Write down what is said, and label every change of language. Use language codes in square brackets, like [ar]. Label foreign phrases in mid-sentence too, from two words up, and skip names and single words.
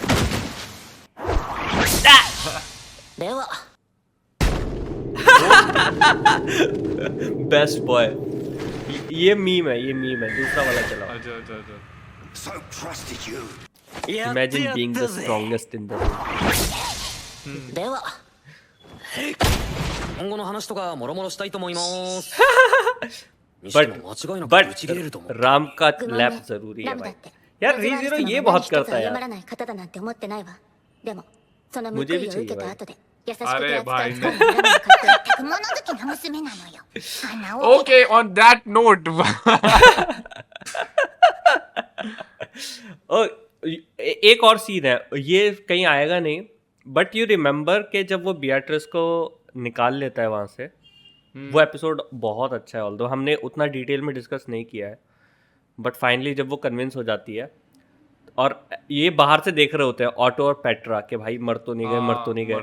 [en] best boy. [hi] ये मीम है, दूसरा वाला चलाओ। अच्छा। [en] imagine being the strongest in the room. [ja] では今後の話とかもろもろしたいと思います。にしても間違いなくぶち切れると思う。 [hi] राम का लैप जरूरी है भाई। यार रीज़ीरो ये बहुत करता है [ja] 謝ら [hi] यार। [ja] ない方だなんて思ってないわ。でもその報 [hi] मुझे [ja] い [hi] भी [ja] を受け [hi] चाहिए [ja] た [hi] भाई। [ja] 後で優しくて [hi] अरे [ja] 扱 [hi] भाई [ja] いつかみ恨みを買って全く物好きな娘なのよ。花を [en] Okay, on that note. [hi] एक और सीन है, ये कहीं आएगा नहीं, [en] but you remember [hi] कि जब वो बियाट्रिस को निकाल लेता है वहां से, वो एपिसोड बहुत अच्छा है। ऑल्दो हमने उतना डिटेल में डिस्कस नहीं किया है, [en] but finally [hi] जब वो कन्विंस हो जाती है, और ये बाहर से देख रहे होते हैं ऑटो और पेट्रा के भाई मर तो नहीं गए, मर तो नहीं गए।